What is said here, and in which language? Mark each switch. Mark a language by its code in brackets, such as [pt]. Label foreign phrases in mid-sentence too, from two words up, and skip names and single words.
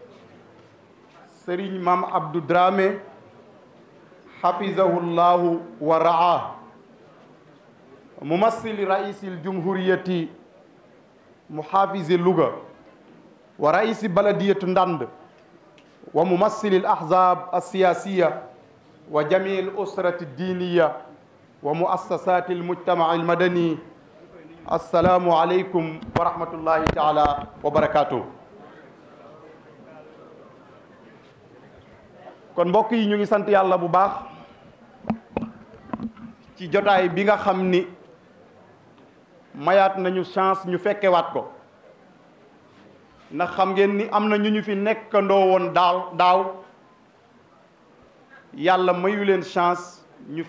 [ar] سرين مام عبد الدرامي حفظه الله ورعاه ممثل رئيس الجمهورية محافظ اللغة ورئيس بلدية ندند وممثل الأحزاب السياسية وجميع الأسرة الدينية ومؤسسات المجتمع المدني. السلام عليكم ورحمة الله تعالى وبركاته. [wo] kon mbokk yi ñu ngi sant yàlla bu baax ci jotaay bi nga xam ni mayaat nañu chance ñu fekkewaat ko ndax xam ngeen ni am na ñu fi nekkandoo woon daaw yàlla mayu leen chance ñu